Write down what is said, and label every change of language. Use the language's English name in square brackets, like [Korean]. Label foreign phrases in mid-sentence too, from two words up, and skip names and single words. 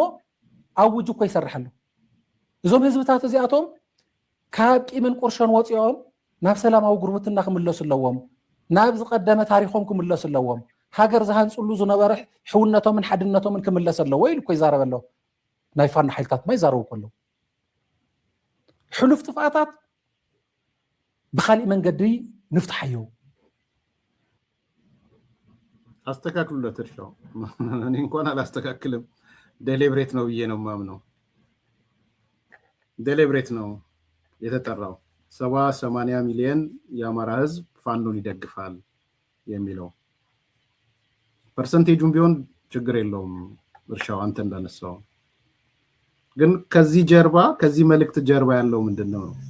[Tigrinya] ኣውጅ እኮ ይሰርሐሉ እዞም ህዝብታት እዚኣቶም ካብ ቂምን ቁርሾን ወፂኦም ናብ ሰላማዊ ጉርብትና ክምለሱ ኣለዎም ናብ ዝቀደመ ታሪኾም ክምለሱ ኣለዎም ሃገር ዝሃንፅሉ ዝነበረ ሕውነቶምን ሓድነቶምን ክምለስ ኣለዎ ኢሉ እኮ ይዛረብ ኣሎ ናይ ፋኖ ሓይልታት ማ ይዛረቡ ከለዉ ሕሉፍ ጥፍኣታት ብካሊእ መንገዲ ንፍትሐዩ [Amharic] አስተካክሉለት እርሻው እኔ እንኳን አላስተካክልም ዴሊብሬት ነው ብዬ ነው ማምነው ዴሊብሬት ነው የተጠራው 70-80 ሚሊዮን የአማራ ህዝብ ፋኖን ይደግፋል የሚለው ፐርሰንቴጁን ቢሆን ችግር የለውም እርሻው አንተ እንዳነሳው ግን ከዚህ ጀርባ ከዚህ መልእክት ጀርባ ያለው ምንድነው